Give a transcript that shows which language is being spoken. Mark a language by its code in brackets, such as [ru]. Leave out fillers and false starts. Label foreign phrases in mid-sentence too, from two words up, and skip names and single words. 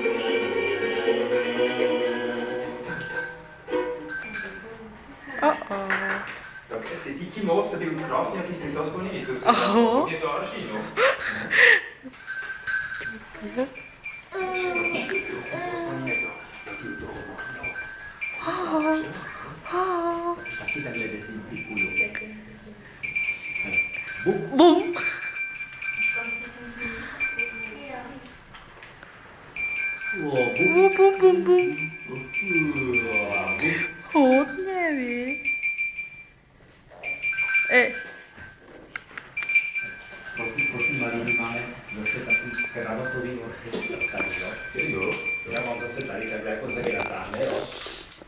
[cs] Tak díky moc, tady krásně jaký jste zazvoněný, to se Aha. hodně dáří, no. Taky takhle dezinfikuju. Bum. Bum, bum, bum, bum. Hodně, víš. Proti Marii máme zase takový kravatový orchestr tady, jo. Jo. Já mám zase tady takhle jako tady natáhne, jo.